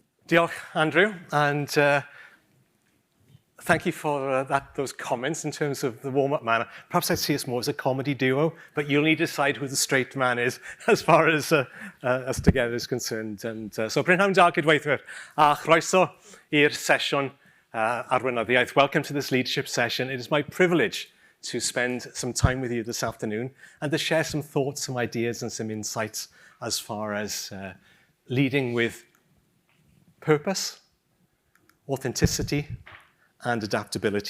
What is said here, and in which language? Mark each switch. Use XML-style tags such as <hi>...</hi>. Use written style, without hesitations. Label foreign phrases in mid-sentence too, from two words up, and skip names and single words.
<cy>Diolch, Andrew,</cy> <en>and thank you for those comments in terms of the warm-up manner. Perhaps I see us more as a comedy duo, but you'll need to decide who the straight man is as far as us together is concerned. And so,</en> <cy>Brynhawn da Gydweithwyr, a chroeso i'r sesiwn arweinyddiaeth.</cy> <en>Welcome to this leadership session. It is my privilege to spend some time with you this afternoon and to share some thoughts, some ideas, and some insights as far as leading with purpose, authenticity, and adaptability.</en>